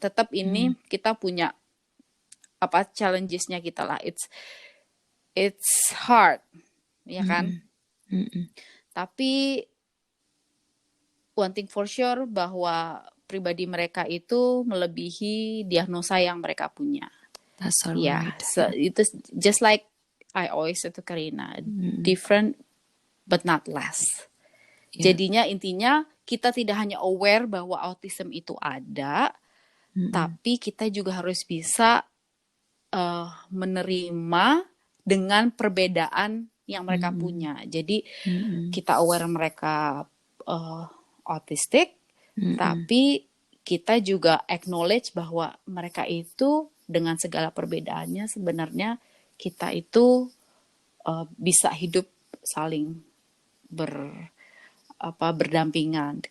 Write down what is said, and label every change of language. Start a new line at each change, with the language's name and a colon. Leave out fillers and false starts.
Indonesian: Tetap ini kita punya challenges-nya kita lah.
English: It's hard,
Indonesian: ya kan? Tapi
English: one thing for sure
Indonesian: bahwa pribadi mereka itu melebihi diagnosa yang mereka punya.
English: That's all right. So
Indonesian: itu
English: just like I always say to Karina, different but not less.
Indonesian: Jadinya intinya kita tidak hanya aware bahwa autism itu ada, tapi kita juga harus bisa menerima dengan perbedaan yang mereka punya. Jadi kita aware mereka autistik, tapi kita juga acknowledge bahwa mereka itu dengan segala perbedaannya sebenarnya kita itu bisa hidup saling berdampingan.